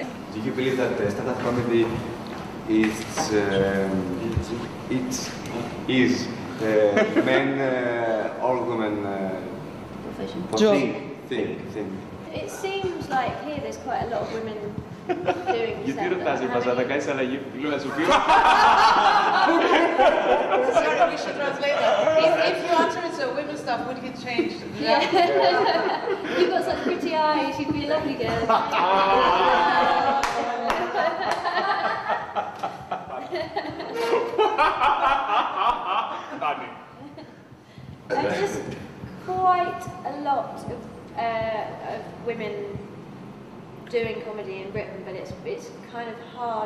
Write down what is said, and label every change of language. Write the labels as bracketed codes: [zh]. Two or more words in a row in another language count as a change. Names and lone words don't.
[en] Do you believe that stand-up comedy is men or women thing? It seems like here there's quite a lot of women doing [el] Γιατί ρωτάς, είπα, θα κάνεις αλλαγή φίλου, να σου πει. [en] Sorry, we should translate that. If you answer it to women stuff, would you change? Yeah. You've got such pretty eyes, you'd be a lovely girl. There's just quite a lot of women doing comedy in Britain, but it's kind of hard.